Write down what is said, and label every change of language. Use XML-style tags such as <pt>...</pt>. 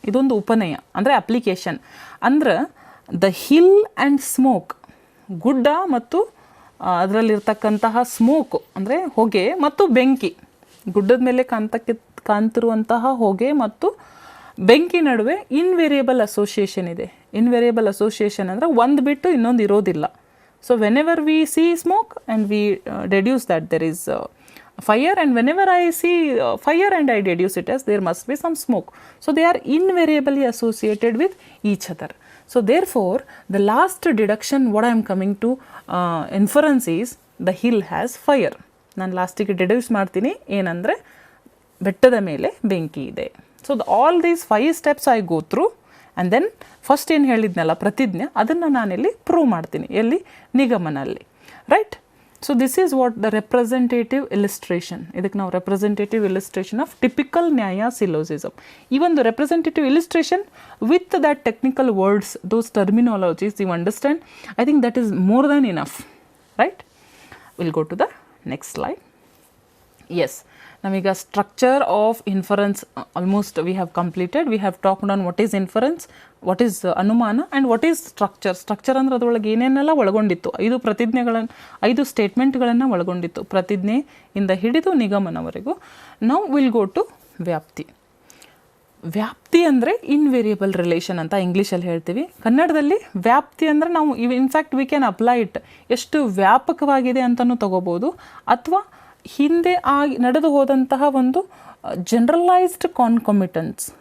<kn>ಇದೊಂದು ಉಪನಯ, ಅಂದರೆ ಅಪ್ಲಿಕೇಶನ್. ಅಂದ್ರೆ</kn> <en>the hill and smoke,</en> <kn>ಗುಡ್ಡ ಮತ್ತು ಅದರಲ್ಲಿರ್ತಕ್ಕಂತಹ ಸ್ಮೋಕು ಅಂದರೆ ಹೊಗೆ ಮತ್ತು ಬೆಂಕಿ, ಗುಡ್ಡದ ಮೇಲೆ ಕಾಣ್ತಿರುವಂತಹ ಹೊಗೆ ಮತ್ತು ಬೆಂಕಿ ನಡುವೆ ಇನ್ವೇರಿಯಬಲ್ ಅಸೋಸಿಯೇಷನ್ ಇದೆ. ಇನ್ವೇರಿಯಬಲ್ ಅಸೋಸಿಯೇಷನ್ ಅಂದರೆ ಒಂದು ಬಿಟ್ಟು ಇನ್ನೊಂದು ಇರೋದಿಲ್ಲ.</kn> <en>So whenever we see smoke and we deduce that there is fire, and whenever I see fire and I deduce it as there must be some smoke. So they are invariably associated with each other. So therefore the last deduction what I am coming to inference is the hill has fire.</en> <kn>ನಾನು ಲಾಸ್ಟಿಗೆ deduce ಮಾಡ್ತೀನಿ ಏನಂದರೆ ಬೆಟ್ಟದ ಮೇಲೆ ಬೆಂಕಿ ಇದೆ.</kn> <en>so all these 5 steps I go through and then</en> <kn>first ಏನು ಹೇಳಿದ್ನಲ್ಲ ಪ್ರತಿಜ್ಞೆ, ಅದನ್ನು ನಾನಿಲ್ಲಿ ಪ್ರೂವ್ ಮಾಡ್ತೀನಿ ಎಲ್ಲಿ, ನಿಗಮನಲ್ಲಿ, right?</kn> <en>So this is what the representative illustration.</en> <kn>ಇದಕ್ಕೆ ನಾವು</kn> <en>representative illustration of typical Nyaya syllogism. Even the representative illustration with that technical words, those terminologies you understand, I think that is more than enough, right? We'll go to the next slide. Yes, namಈಗ structure of inference almost we have completed. We have talked on what is inference, what is anumana and what is structure.</en> <kn>Structure ಅಂದರೆ ಅದರೊಳಗೆ ಏನೇನೆಲ್ಲ ಒಳಗೊಂಡಿತ್ತು, 5 ಪ್ರತಿಜ್ಞೆಗಳನ್ನು 5 ಸ್ಟೇಟ್ಮೆಂಟ್ಗಳನ್ನು ಒಳಗೊಂಡಿತ್ತು, ಪ್ರತಿಜ್ಞೆಯಿಂದ ಹಿಡಿದು ನಿಗಮನವರೆಗೂ. ನಾವು</kn> <en>will go to</en> <kn>ವ್ಯಾಪ್ತಿ. ವ್ಯಾಪ್ತಿ ಅಂದರೆ ಇನ್ವೇರಿಯಬಲ್ ರಿಲೇಷನ್ ಅಂತ ಇಂಗ್ಲೀಷಲ್ಲಿ ಹೇಳ್ತೀವಿ. ಕನ್ನಡದಲ್ಲಿ ವ್ಯಾಪ್ತಿ ಅಂದರೆ ನಾವು in fact</kn> <en>we can apply it,</en> <kn>ಎಷ್ಟು ವ್ಯಾಪಕವಾಗಿದೆ ಅಂತಲೂ ತಗೋಬೋದು, ಅಥವಾ ಹಿಂದೆ ನಡೆದು ಹೋದಂತಹ ಒಂದು</kn> <en>Generalised concomitance.</en>